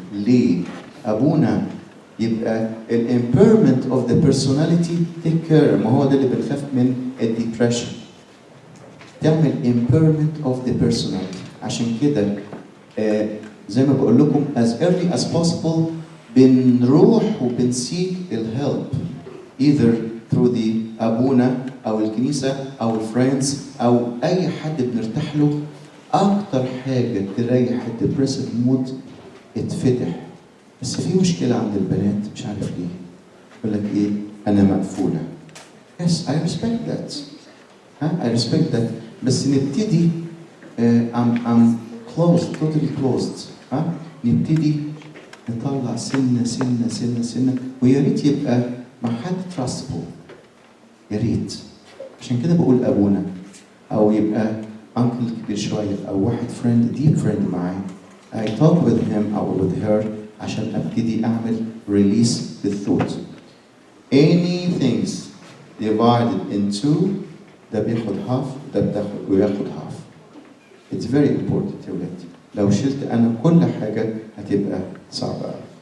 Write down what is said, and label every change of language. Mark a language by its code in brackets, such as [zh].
[ar] ليه؟ ابونا يبقى [en] impairment of the personality take care. [ar] ما هو ده اللي بنخاف من الديبريشن، تعمل [en] impairment of the personality. [ar] عشان كده زي ما بقول لكم [en] as early as possible [ar] بنروح وبنسيك الهيلب either through the ابونا او الكنيسه او الفريندز او اي حد بنرتاح له. اكتر حاجه تريح الديبريسيف مود اتفتح. بس في مشكله عند البنات مش عارف ليه، يقول لك ايه؟ انا مقفوله. [en] Yes, I respect that. I respect that. [ar] بس نبتدي [en] I'm closed, totally closed. [ar] نبتدي نطلع سنة ويا ريت يبقى مع حد trustable. يا ريت. عشان كده بقول ابونا او يبقى uncle كبير شويه او واحد friend deep friend معاي. [en] I talk with him or with her [ar] عشان ابتدي اعمل [en] release [ar] بالثوت. [en] Anything divided into [ar] ده بياخد [en] half، ده بياخد half. It's very important [ar] يا ولاد. لو شلت انا كل حاجه هتبقى صعبه.